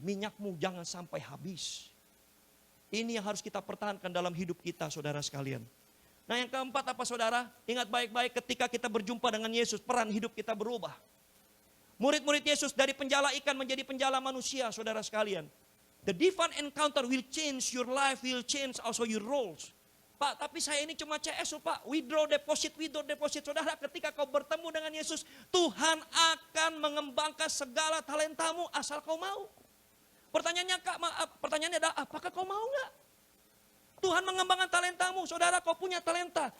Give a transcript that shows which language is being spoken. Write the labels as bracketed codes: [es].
[id] Minyakmu jangan sampai habis. Ini yang harus kita pertahankan dalam hidup kita saudara sekalian. Nah yang keempat apa saudara? Ingat baik-baik ketika kita berjumpa dengan Yesus. Peran hidup kita berubah. Murid-murid Yesus dari penjala ikan menjadi penjala manusia saudara sekalian. [en] The divine encounter will change your life, will change also your roles. [id] Pak, tapi saya ini cuma CS, Pak. [en] Withdraw deposit. [id] Saudara, ketika kau bertemu dengan Yesus, Tuhan akan mengembangkan segala talentamu asal kau mau. Pertanyaannya adalah, apakah kau mau enggak? Tuhan mengembangkan talentamu, saudara kau punya talenta.